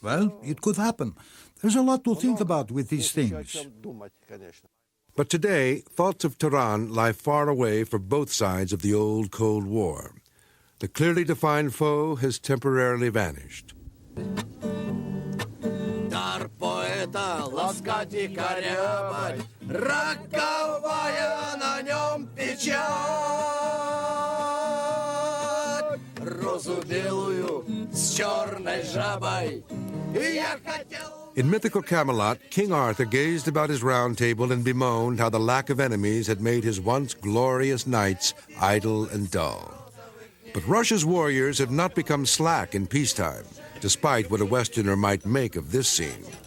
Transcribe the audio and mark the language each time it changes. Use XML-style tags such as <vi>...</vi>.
<en>Well, it could happen. There's a lot to think about with these things. But today, thoughts of Taran lie far away for both sides of the old Cold War. The clearly defined foe has temporarily vanished.</en> <ru>Поэта ласкать и корябать, роковая на нем печать. Розу белую с черной жабой я хотел.</ru> <en>In mythical Camelot, King Arthur gazed about his round table and bemoaned how the lack of enemies had made his once glorious knights idle and dull. But Russia's warriors have not become slack in peacetime, despite what a Westerner might make of this scene.</en>